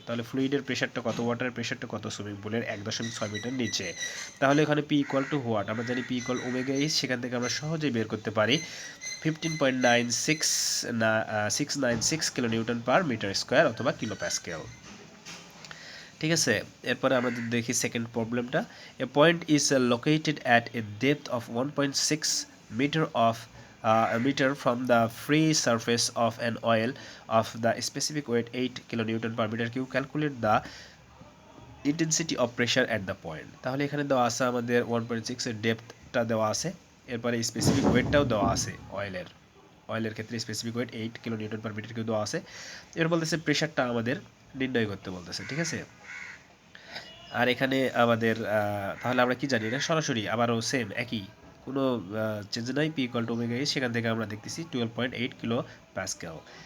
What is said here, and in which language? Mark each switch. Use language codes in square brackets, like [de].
[bn] তাহলে ফ্লুইডের প্রেশারটা কত, ওয়াটারের প্রেশারটা কত সুইমিং পুলের 1.6 মিটার নিচে। তাহলে এখানে পি ইকুয়াল টু হোয়াট, আমরা জানি পি ইকুয়াল ওমেগা এইচ, সেখান থেকে আমরা সহজেই বের করতে পারি 15.696 kilo Newton per metre square অথবা কিলো প্যাসকেল। ঠিক আছে, এরপরে আমরা দেখি সেকেন্ড প্রবলেমটা। [en] A point is located at a depth of 1.6 metre of meter from the free surface of an oil of the specific weight 8 kilonewton per meter cube. Calculate the intensity of pressure at the point. [bn] তাহলে এখানে দেওয়া আছে আমাদের 1.6 এর ডেপথটা দেওয়া আছে, এরপরে specific ওয়েটটাও দেওয়া আছে অয়েলের ক্ষেত্রে specific wait 8 kilo Newton per metre cube দেওয়া আছে। এর বলতেছে প্রেশারটা আমাদের নির্ণয় করতে বলতেছে। ঠিক আছে, আর এখানে আমাদের তাহলে আমরা কি জানি, এটা সরাসরি আবারও সেম একই, কোনো চেঞ্জ নাই, P equal to omega H, সেখান থেকে আমরা দেখতেছি 12.8 কিলো প্যাসকেল।